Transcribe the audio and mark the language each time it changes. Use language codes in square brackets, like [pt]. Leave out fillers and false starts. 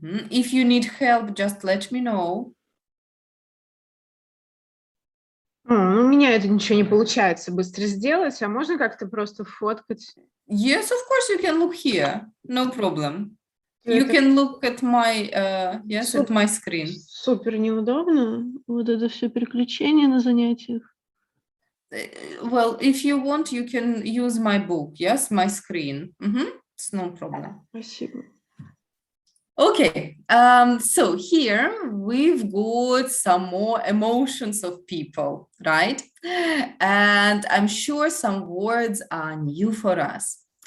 [en] If you need help, just let me know. [ru] У меня это ничего не получается быстро сделать, а можно как-то просто фоткать? [en] Yes, of course you can look here. No problem. [ru] Это [en] You can look at my, yes, at my screen. [ru] Супер неудобно, вот это все переключение на занятиях. [en] Well, if you want, you can use my book, yes, my screen. It's no problem. [ru] Спасибо. [en] Okay, so here we've got some more emotions of people, right? And I'm sure some words are new for us.